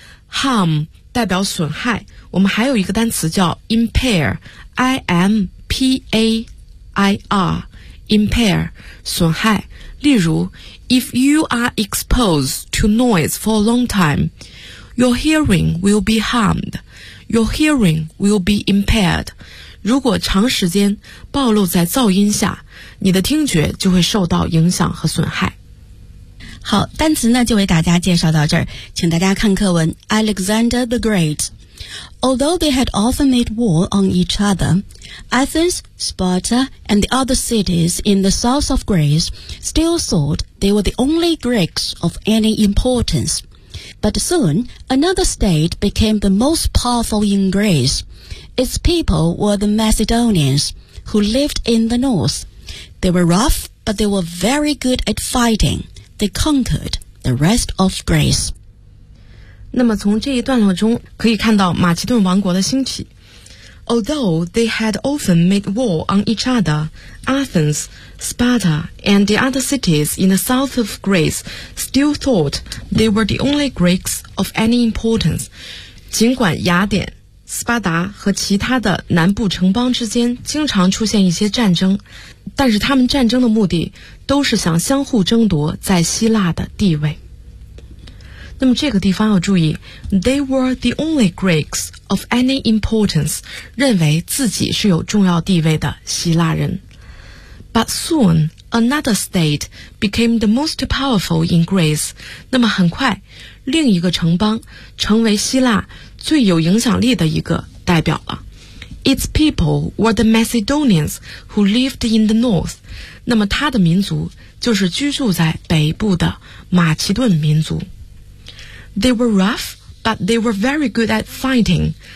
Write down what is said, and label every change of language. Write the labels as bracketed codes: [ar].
[zh] Harm 代表损害。我们还有一个单词叫 impair, I-M-P-A-I-R, impair, 损害。例如 [en] If you are exposed to noise for a long time, your hearing will be harmed. Your hearing will be impaired. [zh] 如果长时间暴露在噪音下，你的听觉就会受到影响和损害。好，单词呢就为大家介绍到这儿，请大家看课文。 [en] Alexander the Great. Although they had often made war on each other, Athens, Sparta, and the other cities in the south of Greece still thought they were the only Greeks of any importance. But soon, another state became the most powerful in Greece. Its people were the Macedonians, who lived in the north. They were rough, but they were very good at fighting. They conquered the rest of Greece. [zh] 那么从这一段落中可以看到马其顿王国的兴起。 [en] Although they had often made war on each other, Athens, Sparta, and the other cities in the south of Greece still thought they were the only Greeks of any importance. [zh] 尽管雅典斯巴达和其他的南部城邦之间经常出现一些战争，但是他们战争的目的都是想相互争夺在希腊的地位。那么这个地方要注意 [en] They were the only Greeks of any importance， [zh] 认为自己是有重要地位的希腊人。 [en] But soon another state became the most powerful in Greece， [zh] 那么很快另一个城邦成为希腊最有影响力的一个代表了。 [en] Its people were the Macedonians who lived in the north. [zh] 那么他的民族就是居住在北部的马其顿民族。 [en] They were rough, but they were very good at fighting.